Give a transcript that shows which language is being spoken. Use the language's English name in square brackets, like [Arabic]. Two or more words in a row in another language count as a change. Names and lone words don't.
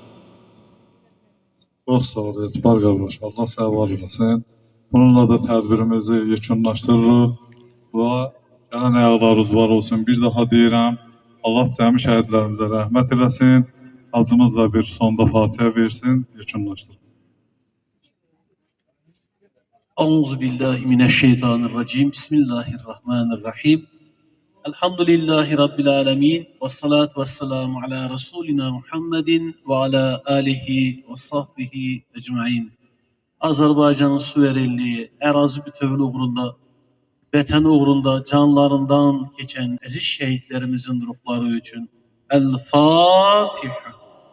[Azerbaijani] Çox sağ ol, Etibar qardaş. Allah sağ olasın. Bununla da tədbirimizi yekunlaşdırırıq. Və gələn ayaqlarınız var olsun. Bir daha deyirəm, Allah cəmi şəhidlərimizə rəhmət eləsin. Hacımız da bir sonda Fatihə versin, yekunlaşdırın. [Arabic] أعوذ بالله من الشيطان الرجيم. بسم الله الرحمن الرحيم. الحمد لله رب العالمين. والصلاة والسلام على رسولنا محمد وعلى آله وصحبه أجمعين. [Azerbaijani] Azərbaycanın suverenliği, ərazi bütövlüyü uğrunda, vətən uğrunda canlarından keçən əziz şəhidlərimizin ruhları üçün El-Fatiha.